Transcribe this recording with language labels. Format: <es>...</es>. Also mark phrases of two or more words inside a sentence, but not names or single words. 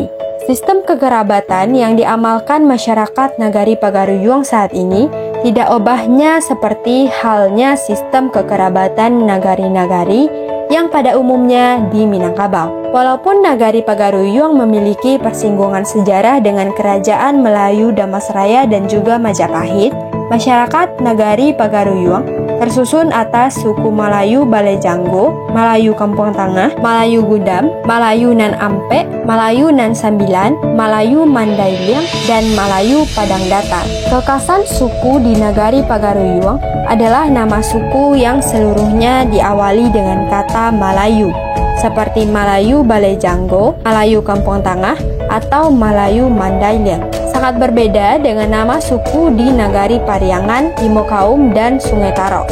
<id>Sistem kekerabatan yang diamalkan masyarakat Nagari Pagaruyuang saat ini tidak ubahnya seperti halnya sistem kekerabatan nagari-nagari yang pada umumnya di Minangkabau. Walaupun Nagari Pagaruyuang memiliki persinggungan sejarah dengan kerajaan Melayu Damasraya dan juga Majapahit, masyarakat Nagari Pagaruyuang tersusun atas suku Malayu Balai Janggo, Malayu Kampung Tangah, Malayu Gudam, Malayu Nan Ampek, Malayu Nan Sambilan, Malayu Mandailiang, dan Malayu Padang Datar. Kekasan suku di Nagari Pagaruyuang adalah nama suku yang seluruhnya diawali dengan kata Malayu, seperti Malayu Balai Janggo, Malayu Kampung Tangah, atau Malayu Mandailiang. Sangat berbeda dengan nama suku di Nagari Pariangan, Imokaum, dan Sungai Tarok.</id>